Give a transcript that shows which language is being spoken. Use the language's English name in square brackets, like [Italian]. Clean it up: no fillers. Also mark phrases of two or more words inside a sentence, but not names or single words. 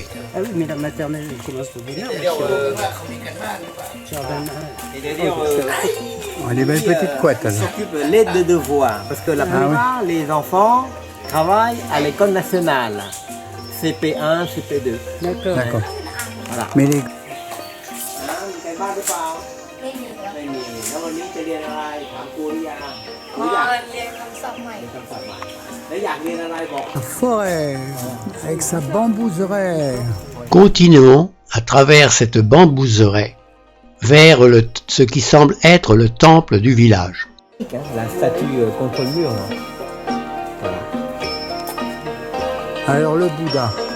[French] Ah oui, mais la maternelle elle commence au début. Oh, les belles petites couettes, Ils alors. s'occupent l'aide de devoirs, parce que la plupart, les enfants travaillent à l'école nationale. CP1, CP2. D'accord. D'accord. Voilà. Mais les... [Thai] มีใครบ้างหรือเปล่า ไม่มีแล้ว ไม่มี แล้ววันนี้จะเรียนอะไร ถามครูหรือยังครู อ๋อ อยาก เรียนคำศัพท์ใหม่ เรียนคำศัพท์ใหม่แล้วอยากเรียนอะไรบอก [French] La forêt, avec sa bambouseraie. Continuons à travers cette bambouseraie vers ce qui semble être le temple du village. La statue contre le mur. Là. Voilà. Alors le Bouddha.